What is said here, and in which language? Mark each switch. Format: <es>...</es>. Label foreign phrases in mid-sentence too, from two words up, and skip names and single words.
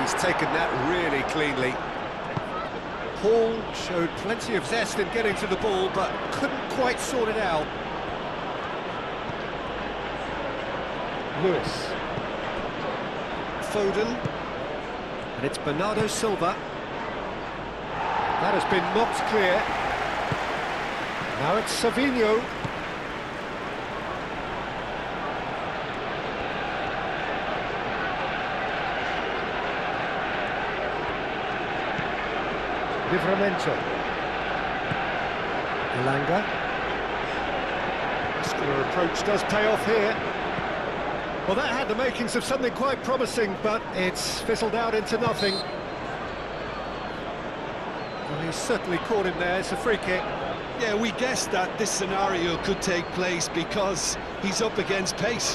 <en>He's taken that really cleanly. Hall showed plenty of zest in getting to the ball, but couldn't quite sort it out. Lewis. Foden. And it's Bernardo Silva. That has been knocked clear. Now it's Savinho. Livramento. Elanga. Muscular approach does pay off here. Well, that had the makings of something quite promising, but it's fizzled out into nothing. Well, he's certainly caught him there. It's a free kick. Yeah, we guessed that this scenario could take place because he's up against pace.</en>